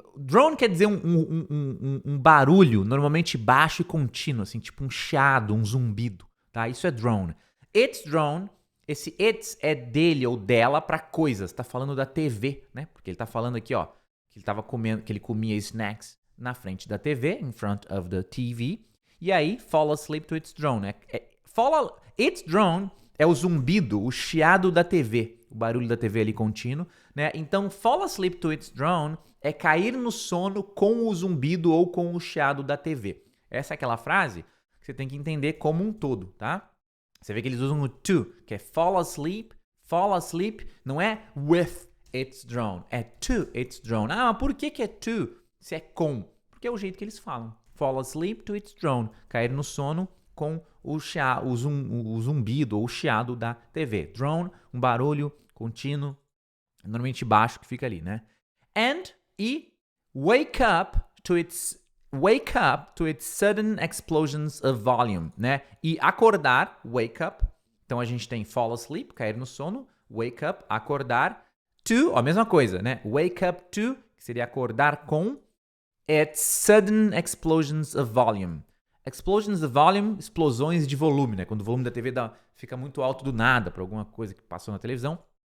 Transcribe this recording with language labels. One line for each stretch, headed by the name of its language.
Portuguese: Drone quer dizer um barulho normalmente baixo e contínuo, assim, tipo um chiado, um zumbido, tá? Isso é drone. Its drone, esse its é dele ou dela pra coisas. Tá falando da TV, né? Porque ele tá falando aqui, ó, que ele tava comendo, que ele comia snacks na frente da TV,
English: in front of the TV. E aí, fall asleep to its drone. Its drone
Portuguese: é o zumbido, o chiado da TV, o barulho da TV ali contínuo, né? Então,
English: fall asleep to its drone
Portuguese: é cair no sono com o zumbido ou com o chiado da TV. Essa é aquela frase que você tem que entender como um todo, tá? Você vê que eles usam o to, que é fall asleep não é
English: with its drone,
Portuguese: é
English: to its drone.
Portuguese: Ah, mas por que é to se é com? Porque é o jeito que eles falam.
English: Fall asleep to its drone,
Portuguese: cair no sono com o zumbido ou o chiado da TV. Drone, um barulho contínuo, normalmente baixo, que fica ali, né?
English: E wake up to its sudden explosions of volume, né?
Portuguese: E acordar, wake up. Então a gente tem fall asleep, cair no sono, wake up, acordar, to, a mesma coisa, né?
English: Wake up to,
Portuguese: que seria acordar com,
English: its sudden explosions of volume. Explosions of volume,
Portuguese: explosões de volume, né? Quando o volume da TV fica muito alto do nada para alguma coisa que passou na televisão.